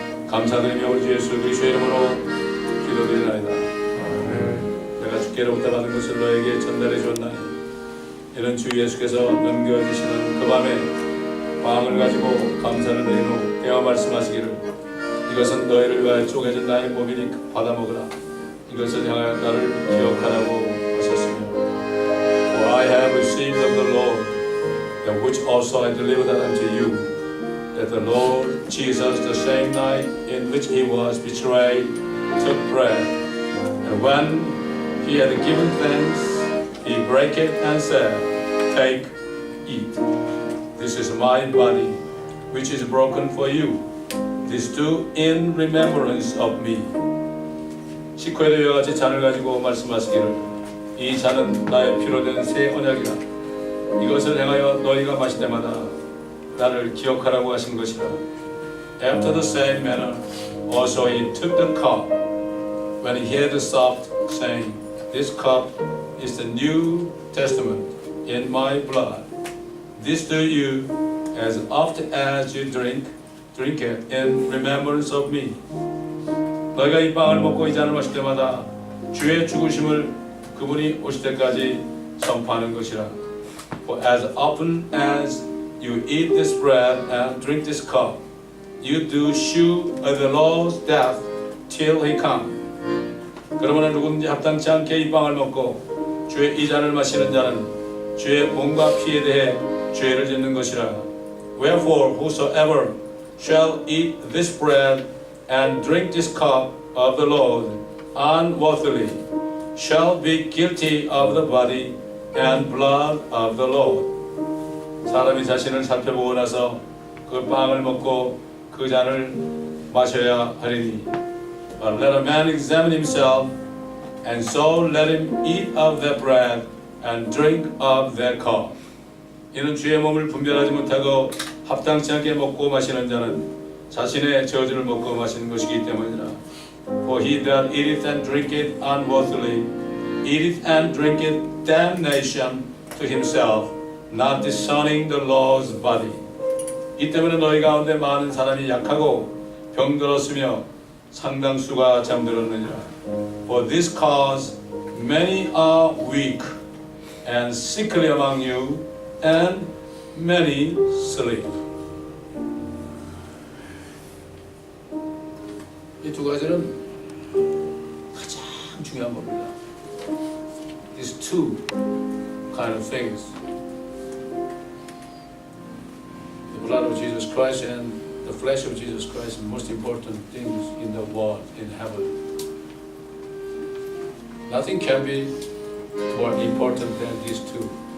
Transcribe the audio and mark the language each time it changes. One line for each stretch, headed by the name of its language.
Korean: 감사드리며 우리 주 예수 그리스도의 이름으로 기도드리나이다. 내가 주께로부터 받은 것을 너에게 전달해 주었나니 이는 주 예수께서 넘겨주시는 그 밤에 빵을 가지고 감사를 드린 후 깨어 말씀하시기를 이것은 너희를 위하여 쪼개진 나의 몸이니 받아 먹으라. 이것을 향하여 나를 기억하라고 하셨으며
English: For I have received of the Lord that which also I delivered unto you, that the Lord Jesus the same night in which he was betrayed took bread, and when he had given thanks he brake it and said, Take, eat. This is my body, which is broken for you. This do in remembrance of me.
Korean: 식후에도 이와 같이 잔을 가지고 말씀하시기를 이 잔은 나의 피로 된 새 언약이라. 이것을 행하여 너희가 마실 때마다 나를 기억하라고 하신 것이라.
English: After the same manner, also he took the cup when he had supped, saying, This cup is the New Testament in my blood. This do you as often as you drink it in remembrance of me.
Korean: 너희가 이 빵을 먹고 이 잔을 마실 때마다 주의 죽으심을 그분이 오실 때까지 선포하는 것이라.
English: For as often as you eat this bread and drink this cup, you do shew the Lord's death till he come.
Korean: 그러므로 누구든지 합당치 않게 이 빵을 먹고 주의 이 잔을 마시는 자는 주의 몸과 피에 대해 죄를 짓는 것이라.
English: Wherefore whosoever shall eat this bread and drink this cup of the Lord unworthily shall be guilty of the body and blood of the Lord.
Korean: 사람이 자신을 살펴보고 나서 그 빵을 먹고 그 잔을 마셔야 하리니.
English: But let a man examine himself, and so let him eat of their bread and drink of their cup.
Korean: 이는 주의 몸을 분별하지 못하고 합당치 않게 먹고 마시는 자는 자신의 저주를 먹고 마시는 것이기 때문이라.
English: For he that eateth and drinketh unworthily eateth and drinketh damnation to himself, not discerning the Lord's body.
Korean: 이 때문에 너희 가운데 많은 사람이 약하고 병들었으며 상당수가 잠들었느니라.
English: For this cause many are weak and sickly among you, and many sleep.
Korean: 이 두 가지는 가장 중요한 겁니다.
English: These two kind of things. The blood of Jesus Christ and the flesh of Jesus Christ are the most important things in the world, in heaven. Nothing can be more important than these two.